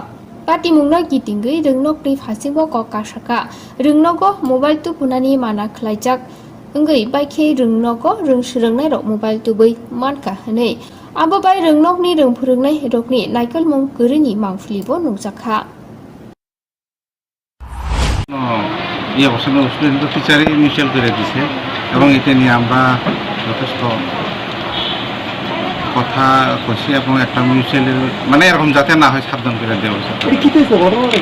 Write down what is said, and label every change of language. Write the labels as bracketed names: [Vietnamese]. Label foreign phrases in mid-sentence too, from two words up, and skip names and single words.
[Kok Borok] पाटिमुंनो गिदिंगै रोंनकनि फासिबो ककासाका रोंनको मोबाइल तुपुनानि माना खलायजाक ओंगै बाइखे रोंनको रोंसोरोंनाय रक मोबाइल तुबै मानका हनै आबो बाय रोंनकनि रोंफोरोंनाय रकनि नायकलमुं गोरैनि मांफुलिबो नुजाखा। [Bangla] এই অবস্থানে স্টুডেন্ট টিচারে মিউচুয়াল করে দিছে এবং এটা নিয়ে আমরা যথেষ্ট কথা কইছি এবং একটা মিউচুয়ালের মানে এরকম যাতে না হয় সাবধান করে দেওয়া হয়েছে।